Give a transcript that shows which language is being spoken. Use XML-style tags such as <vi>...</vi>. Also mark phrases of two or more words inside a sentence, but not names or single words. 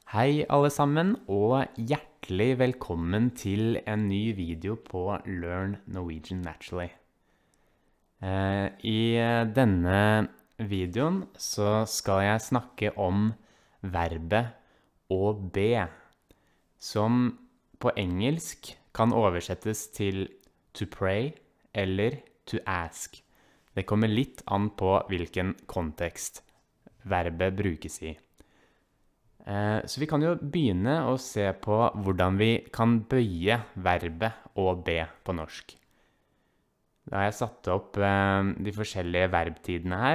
<no>Hei alle sammen, og hjertelig velkommen til en ny video på Learn Norwegian Naturally. I denne videoen så skal jeg snakke om verbet å be, som på engelsk kan oversettes til</no> <en>to pray</en> <no>eller</no> <en>to ask.</en> <no>Det kommer litt an på hvilken kontekst verbet brukes i. Så vi kan jo begynne å se på hvordan vi kan bøye verbet å be på norsk. Da har jeg satt opp de forskjellige verbtidene her.</no>